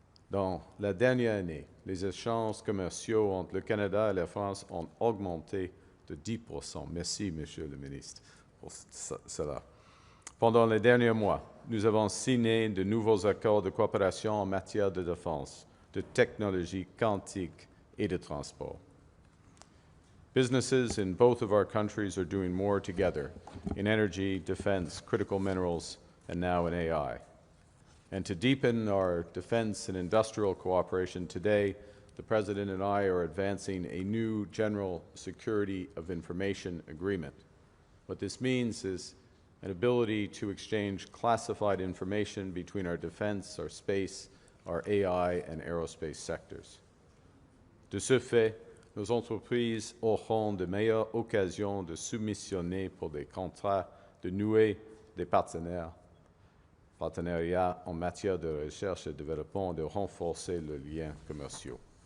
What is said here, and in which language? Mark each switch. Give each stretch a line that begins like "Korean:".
French: Dans la dernière année, les échanges commerciaux entre le Canada et la France ont augmenté de 10%. Merci, Monsieur le ministre, pour cela. Pendant les derniers mois, nous avons signé de nouveaux accords de coopération en matière de défense, de technologie quantique et de transport.
English: Businesses in both of our countries are doing more together in energy, defense, critical minerals, and now in AI. And to deepen our defense and industrial cooperation today, the President and I are advancing a new General Security of Information Agreement. What this means is an ability to exchange classified information between our defense, our space, our AI, and aerospace sectors.
French: De ce fait, nos entreprises auront de meilleures occasions de soumissionner pour des contrats, de nouer des partenariats en matière de recherche et de développement, de renforcer les liens commerciaux.